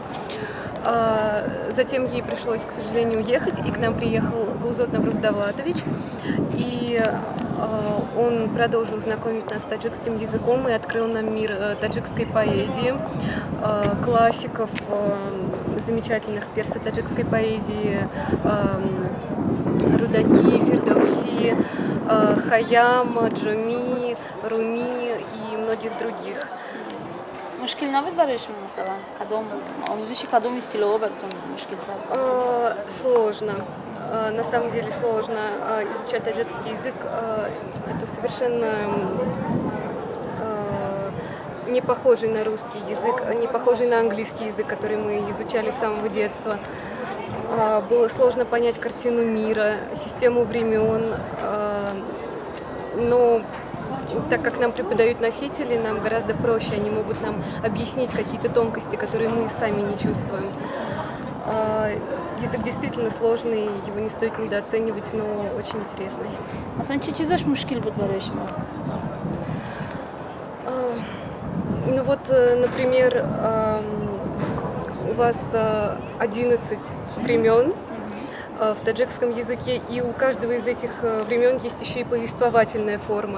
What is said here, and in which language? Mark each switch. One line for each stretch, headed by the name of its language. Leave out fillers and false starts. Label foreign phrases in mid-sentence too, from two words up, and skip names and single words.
Russian: Затем ей пришлось, к сожалению, уехать, и к нам приехал Гулзот Навруз Давлатович, и он продолжил знакомить нас с таджикским языком и открыл нам мир таджикской поэзии, классиков, замечательных персо-таджикской поэзии, Рудаки, Фирдауси, Хайям, Джуми, Руми и многих других.
Persian: مشکل نبود برای شما مثلا آموزش کدوم стилёва براتون مشکل بود؟
Russian: Сложно. На самом деле сложно изучать таджикский язык. Это совершенно не похожий на русский язык, не похожий на английский язык, который мы изучали с самого детства. Было сложно понять картину мира, систему времен, но так как нам преподают носители, нам гораздо проще, они могут нам объяснить какие-то тонкости, которые мы сами не чувствуем. Язык действительно сложный, его не стоит недооценивать, но очень интересный. А значит,
Tajik: чизаш мушкил будет бареш?
Russian: Ну вот, например, у вас 11 времен в таджикском языке, и у каждого из этих времен есть еще и повествовательная форма.